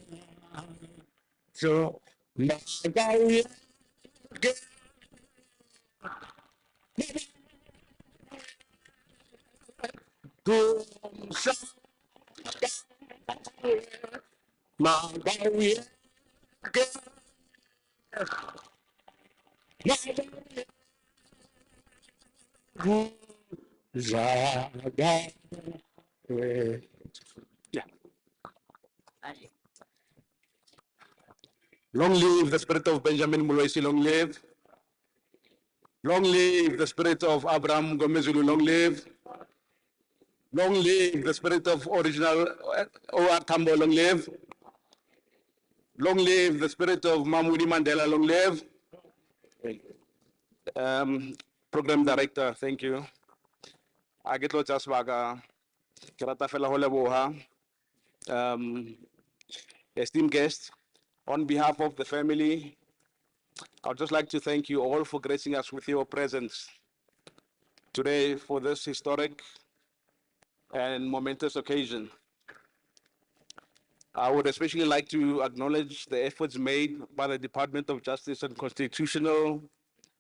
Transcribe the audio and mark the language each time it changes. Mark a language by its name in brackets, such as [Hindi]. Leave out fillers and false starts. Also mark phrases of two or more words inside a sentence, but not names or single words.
[English] so magaye kumsa magaye Yeah. Long live the spirit of Benjamin Moloise, long live. Long live the spirit of Abraham Mngomezulu, long live. Long live the spirit of original O.R. Tambo, long live. Long live the spirit of Mamudi Mandela, long live. Program director, thank you. I get lots of swaga. [Southern Sotho] Kerata fela ho leboha. [English] Esteemed guests, on behalf of the family, I would just like to thank you all for gracing us with your presence today for this historic and momentous occasion. I would especially like to acknowledge the efforts made by the Department of Justice and Constitutional